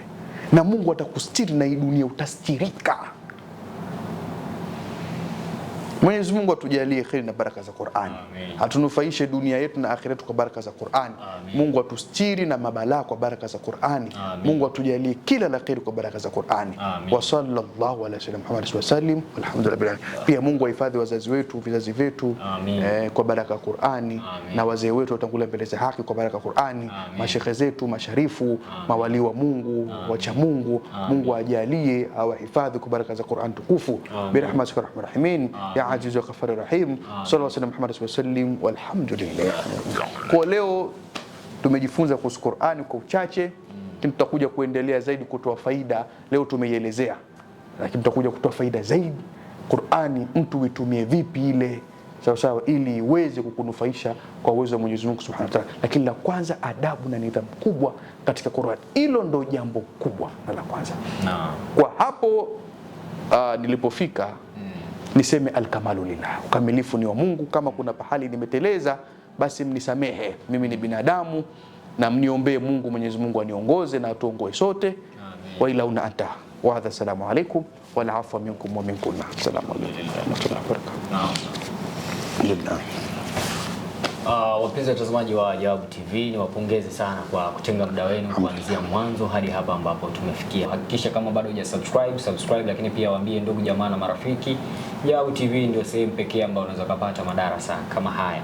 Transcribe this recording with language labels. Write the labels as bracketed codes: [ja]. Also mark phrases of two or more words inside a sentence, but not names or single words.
[sw] Na Mungu atakustiri na hii dunia utastirika. Mwenyezi Mungu atujalie kheri na baraka za Qur'ani. Atunufaishe dunia yetu na akhira yetu kwa baraka za Qur'ani. Mungu atustiri na mabalaa kwa baraka za Qur'ani. Mungu atujalie kila la kheri kwa baraka za Qur'ani. [ar] وصلى الله على سيدنا محمد وسلم. [sw] Alhamdulillah. Pia Mungu ahifadhi wazazi wetu, vizazi vyetu kwa baraka ya Qur'ani, na wazee wetu watangulia mbele za haki kwa baraka ya Qur'ani, mashekhe zetu masharifu, mawali wa Mungu, wacha Mungu, Mungu ajalie awahifadhi kwa baraka za Qur'an tukufu. [ar] برحمتك أرحم الراحمين. يا عزيز وغفار رحيم. صلى الله عليه محمد سلم والحمد لله. [sw] Kwa leo tumejifunza kuhusu Qur'ani kwa uchache, tutakuja kuendelea zaidi kutoa faida. Leo tumeielezea, lakini tutakuja kutoa faida zaidi. Qur'ani mtu uitumie vipi ile sawa ili iweze kukunufaisha kwa uwezo wa Mwenyezi Mungu [ar] سبحانه وتعالى. [sw] Lakini la kwanza adabu na nidhamu kubwa katika Qur'ani. Hilo ndo jambo kubwa na la kwanza. Kwa hapo nilipofika niseme [ar] الكمال لله, [sw] ukamilifu ni wa Mungu. Kama kuna pahali nimeteleza basi mnisamehe, mimi ni binadamu, na mniombee Mungu, Mwenyezi Mungu aniongoze na atuongoe sote. [ar] وإلى أونا أنتا وهذا, السلام عليكم والعفو منكم ومنكن. السلام عليكم ورحمة الله وبركاته. [sw] Wapenzi watazamaji wa Jawabu TV, niwapongeze sana kwa kutenga muda wenu kuanzia mwanzo hadi hapa ambapo tumefikia. Hakikisha kama bado subscribe, lakini pia waambie ndugu jamaa na marafiki, Jawabu TV ndio sehemu pekee ambayo unaweza kupata madarasa kama haya.